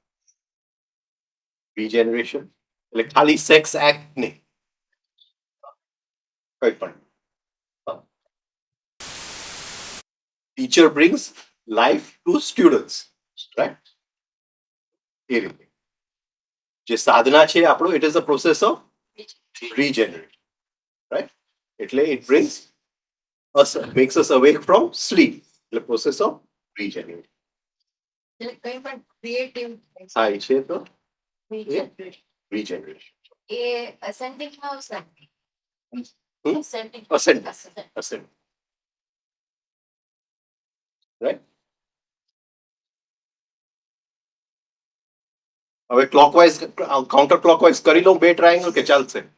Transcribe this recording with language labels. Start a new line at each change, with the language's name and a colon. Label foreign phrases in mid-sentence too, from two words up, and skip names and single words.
Gujarati: રિજેનરેશન એટલે ખાલી
English: sex act
Gujarati: નહીં, કઈ પણ.
English: teacher brings life to students, right?
Gujarati: એ રીતે જે સાધના છે આપણો,
English: it is the process of regenerate, right? એટલે it brings us, makes us awake from sleep, એટલે process of regenerate
Gujarati: એટલે કઈ પણ ક્રિએટિવ થાય છે તો regeneration. એ ascending માં આવશે હમ?
English: ascending Ascend. Right?
Gujarati: હવે
English: clockwise counter clockwise
Gujarati: કરી લઉં બે ટ્રાયેંગલ કે ચાલશે?